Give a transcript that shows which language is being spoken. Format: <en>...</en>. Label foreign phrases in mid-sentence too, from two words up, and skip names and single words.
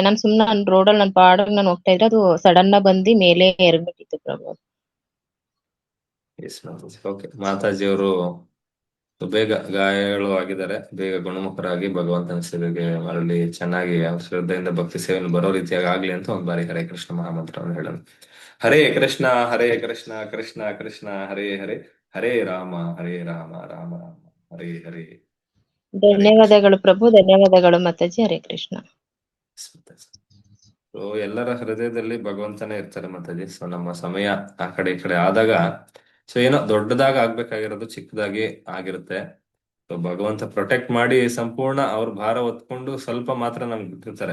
<kn>ನಾನ್ ಸುಮ್ನೆ ನನ್ ರೋಡಲ್ಲಿ ನನ್ ಪಾಡಗ್ ನಾನು ಹೋಗ್ತಾ ಇದ್ರೆ ಅದು ಸಡನ್ ಬಂದಿ ಮೇಲೆ ಎರಗ್ಬಿಟ್ಟಿತ್ತು ಪ್ರಭು. ಓಕೆ ಮಾತಾಜಿ ಅವರು ಬೇಗ ಗಾಯಗಳು ಆಗಿದ್ದಾರೆ, ಬೇಗ ಗುಣಮುಖರಾಗಿ ಭಗವಂತನ ಸೇವೆಗೆ ಮರಳಿ ಚೆನ್ನಾಗಿ ಶ್ರದ್ಧೆಯಿಂದ ಭಕ್ತಿ ಸೇವೆಯನ್ನು ಬರೋ ರೀತಿಯಾಗಿ ಆಗ್ಲಿ ಅಂತ ಒಂದ್ ಬಾರಿ ಹರೇ ಕೃಷ್ಣ ಮಹಾಮಂತ್ರವನ್ನು ಹೇಳೋಣ.</kn> <sa>ಹರೇ ಕೃಷ್ಣ ಕೃಷ್ಣ ಕೃಷ್ಣ ಹರೇ ಹರೇ, ಹರೇ ರಾಮ ರಾಮ ರಾಮ ಹರೇ ಹರೇ.</sa> <kn>ಧನ್ಯವಾದಗಳು ಪ್ರಭು, ಧನ್ಯವಾದಗಳು ಮಾತಾಜಿ.</kn> <sa>ಹರೇ ಕೃಷ್ಣ.</sa> <kn>ಸೊ ಎಲ್ಲರ ಹೃದಯದಲ್ಲಿ ಭಗವಂತನೇ ಇರ್ತಾರೆ ಮಾತಾಜಿ. ಸೊ ನಮ್ಮ ಸಮಯ ಆ ಕಡೆ ಈ ಕಡೆ ಆದಾಗ ಸೊ ಏನೋ ದೊಡ್ಡದಾಗ ಆಗ್ಬೇಕಾಗಿರೋದು ಚಿಕ್ಕದಾಗಿ ಆಗಿರುತ್ತೆ. ಸೊ ಭಗವಂತ ಪ್ರೊಟೆಕ್ಟ್ ಮಾಡಿ ಸಂಪೂರ್ಣ ಅವ್ರ ಭಾರ ಹೊತ್ಕೊಂಡು ಸ್ವಲ್ಪ ಮಾತ್ರ ನಮ್ಗೆ ಬಿಟ್ಟಿರ್ತಾರೆ.</kn>